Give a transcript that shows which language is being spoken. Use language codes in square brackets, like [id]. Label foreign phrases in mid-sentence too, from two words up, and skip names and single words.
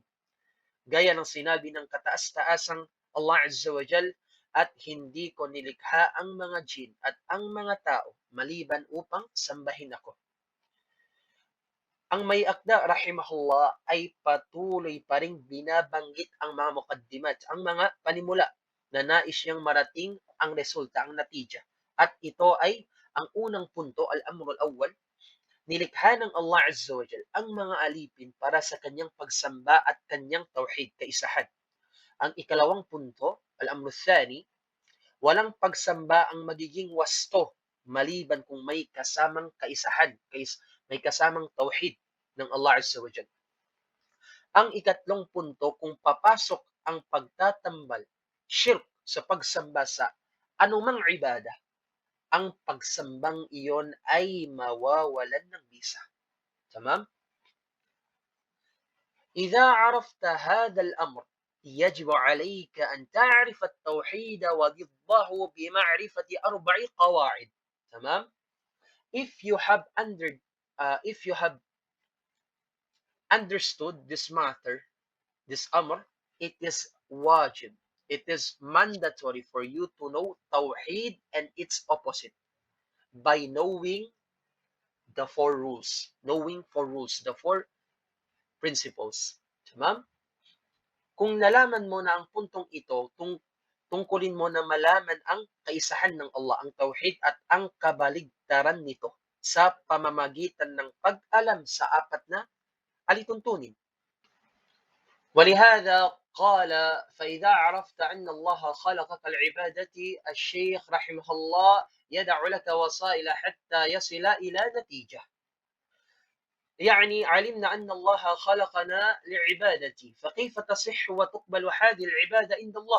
[tl] Gaya ng sinabi ng kataas-taasang Allah [ar] عز وجل, [tl] at hindi ko nilikha ang mga jin at ang mga tao maliban upang sambahin ako. Ang may akda, rahimahullah, ay patuloy pa ring binabanggit ang mga mukaddimat, ang mga panimula na nais niyang marating ang resulta, ang natija. At ito ay ang unang punto, [ar] الأمر الأول: [tl] nilikha ng Allah [ar] عز وجل [tl] ang mga alipin para sa kanyang pagsamba at kanyang tawhid, kaisahan. Ang ikalawang punto, [ar] الأمر الثاني: [tl] walang pagsamba ang magiging wasto maliban kung may kasamang kaisahan, may kasamang tawhid ng Allah [ar] عز وجل. [tl] Ang ikatlong punto, kung papasok ang pagtatambal, shirk, sa pagsamba sa anumang ibadah, ang pagsambang iyon ay mawawalan ng bisa. Tamam? [ar] إذا عرفت هذا الأمر يجب عليك أن تعرف التوحيد وضده بمعرفة 4 قواعد. تمام؟ [en] If you have understood this matter, this amr, it is wajib, it is mandatory for you to know tawheed and its opposite by knowing the 4 rules, the 4 principles. Tamam? [tl] Kung nalaman mo na ang puntong ito, tungkulin mo na malaman ang kaisahan ng Allah, ang tawhid at ang kabaligtaran nito. sa pamamagitan ng pag-alam sa apat na alituntunin. [ar] ولهذا قال فإذا عرفت أن الله خلقك العبادة الشيخ رحمه الله يدع لك وسائل حتى يصل إلى نتيجة. يعني علمنا أن الله خلقنا لعبادتي، فكيف تصح وتقبل هذه العبادة عند الله؟